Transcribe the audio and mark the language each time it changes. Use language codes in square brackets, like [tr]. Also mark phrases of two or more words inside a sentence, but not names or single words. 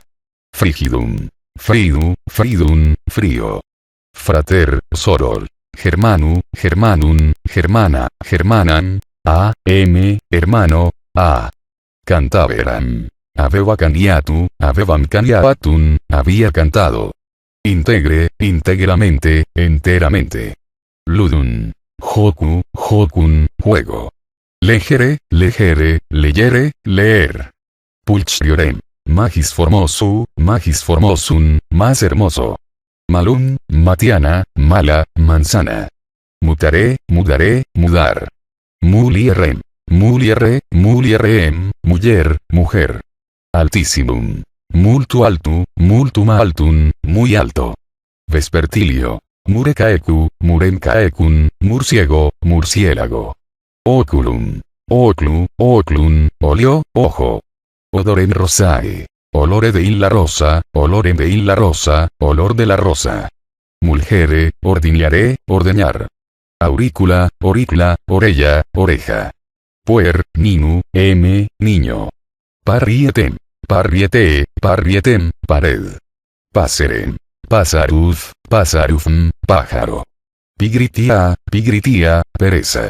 [la] Frigidum. Fridu, fridum, frío. Frater, soror. Germanu, germanum, germana, germanan. [es] Hermano, a. Cantaveram. [la] Aveva caniatu, avevam caniatum, [es] había cantado. Integre, íntegramente, enteramente. [la] Ludum. Jocu, jocun, juego. Legere, legere, leyere, leer. Pulchriorem. Magis formosum, [es] más hermoso. [la] Malum, matiana, mala, manzana. Mutaré, mudaré, mudar. Mulierem, muliere, mulierem, [es] mujer, mujer. [la] Altissimum. Multu altum, [es] muy alto. [la] Vespertilio. Murecaecu, muremcaecum, murciego, murciélago. Oculum. Oclu, oclum, olio, ojo. Odorem rosae. Olore de in la rosa, olorem de in la rosa, olor de la rosa. Mulgere, ordiniaré, ordeñar. Aurícula, oricla, orella, oreja. Puer, ninu, niño. Parrietem, parriete, parrietem, pared. Passerem. Pasaruz, pasarufm, pájaro. Pigritia, pigritia, pereza.